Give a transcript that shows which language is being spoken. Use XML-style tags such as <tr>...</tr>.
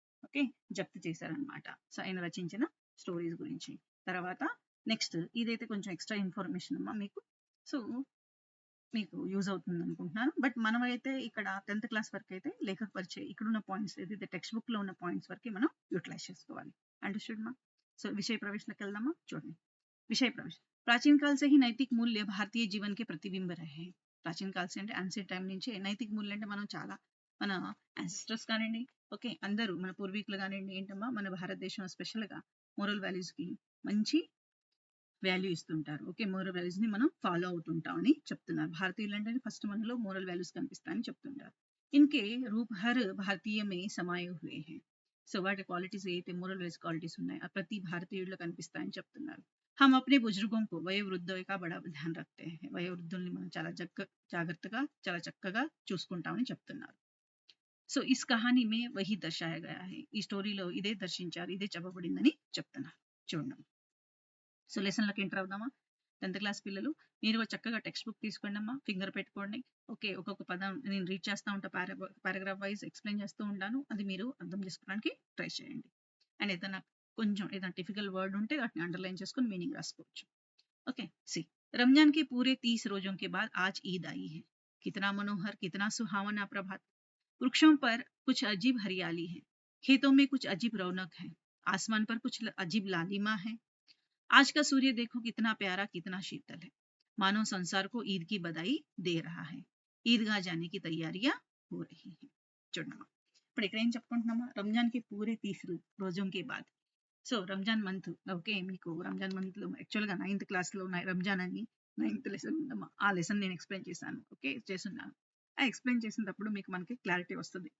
<te>Okay, జప్తు చేశారనమాట. So ఆయన రచించిన స్టోరీస్ గురించి. తర్వాత నెక్స్ట్ ఇదైతే కొంచెం ఎక్స్ట్రా ఇన్ఫర్మేషన్ అమ్మా మీకు. సో మీకు యూజ్ అవుతుంది అనుకుంటున్నాను. బట్ మనమైతే ఇక్కడ 10th క్లాస్ వరకు అయితే లేఖక పరిచయం ఇక్కడ ఉన్న పాయింట్స్ ఏదైతే టెక్స్ట్ బుక్ లో ఉన్న పాయింట్స్ వరకే మనం యూటిలైజ్ చేసుకోవాలి. అండర్స్టూడ్ మా? సో విషయ ప్రవేశంలోకి వెళ్దామా? చూడండి.</te> <hi>विषय प्रवेश। प्राचीन काल से ही नैतिक मूल्य भारतीय जीवन के प्रतिबिंब रहे हैं।</hi> <te>ప్రాచీన కాల్స్ అంటే అన్సియన్ టైం నుంచి నైతిక మూల్యం అంటే మనం చాలా మన యాన్సిస్టర్స్ కానివ్వండి, ఓకే, అందరూ మన పూర్వీకులు కానివ్వండి, ఏంటమ్మా మన భారతదేశం స్పెషల్గా మోరల్ వాల్యూస్ కి మంచి వాల్యూ ఇస్తుంటారు. ఓకే, మోరల్ వాల్యూస్ ని మనం ఫాలో అవుతుంటాం అని చెప్తున్నారు. భారతీయులు అంటే ఫస్ట్ మనలో మోరల్ వాల్యూస్ కనిపిస్తాయని చెప్తుంటారు.</te> <hi>ఇన్కే రూప్ హర్ భారతీయ మే సమాయే హుए हैं.</hi> <te>సో వాటి క్వాలిటీస్ ఏదైతే మోరల్ వాల్యూస్ క్వాలిటీస్ ఉన్నాయో ఆ ప్రతి భారతీయుల్లో కనిపిస్తాయని చెప్తున్నారు.</te> <hi>हम अपने बुजुर्गों को</hi> <te>వయోవృద్ధుల</te> <hi>का बड़ा ध्यान रखते हैं.</hi> <te>వయోవృద్ధుల్ని మనం చాలా జాగ్రత్తగా చాలా చక్కగా చూసుకుంటామని చెప్తున్నారు. So</te> <hi>is Kahani May Wahan దర్శాయా Gaya high.</hi> <te>ఈ స్టోరీలో ఇదే దర్శించారు, ఇదే చెప్పబడిందని చెప్తున్నారు. చూడండి. So లెసన్లోకి enter అవుదామా? 10th క్లాస్ పిల్లలు మీరు చక్కగా టెక్స్ట్ బుక్ తీసుకోండి అమ్మా, ఫింగర్ పెట్టుకోండి. ఓకే, ఒక్కొక్క పదం నేను రీడ్ చేస్తూ ఉంటా, పారాగ్రాఫ్ వైజ్ ఎక్స్ప్లెయిన్ చేస్తూ ఉంటాను. అది మీరు అర్థం చేసుకోవడానికి ట్రై చేయండి. అండ్ ఏదైనా కొంచెం ఏదైనా టిపికల్ వర్డ్ ఉంటే వాటిని అండర్లైన్ చేసుకొని మీనింగ్ రాసుకోవచ్చు.</te> <en>okay see,</en> <hi>रमजान के पूरे 30 रोजों के बाद आज ईद आई है. कितना मनोहर, कितना सुहावना प्रभात. वृक्षों पर कुछ अजीब हरियाली है, खेतों में कुछ अजीब रौनक है, आसमान पर कुछ अजीब लालिमा है. आज का सूर्य देखो कितना प्यारा, कितना शीतल है. मानो संसार को ईद की बधाई दे रहा है. ईदगाह जाने की तैयारियां हो रही हैं.</hi> <te>చూడమ్మా, ఇప్పుడు ఇక్కడ ఏం చెప్పుకుంటున్నామా?</te> <hi>రంజాన్ కి పూరే 30 రోజుం కే బాద్.</hi> <te>సో రంజాన్ మంత్, ఓకే, మీకు రంజాన్ మంత్ లో యాక్చువల్గా 9th క్లాస్ లో రంజాన్ అని 9th లెసన్ ఉందమ్మా. ఆ లెసన్ నేను ఎక్స్ప్లెయిన్ చేశాను, ఓకే, చేస్తున్నాను. ఆ ఎక్స్ప్లెయిన్ చేసినప్పుడు మీకు మనకి క్లారిటీ వస్తుంది.</te>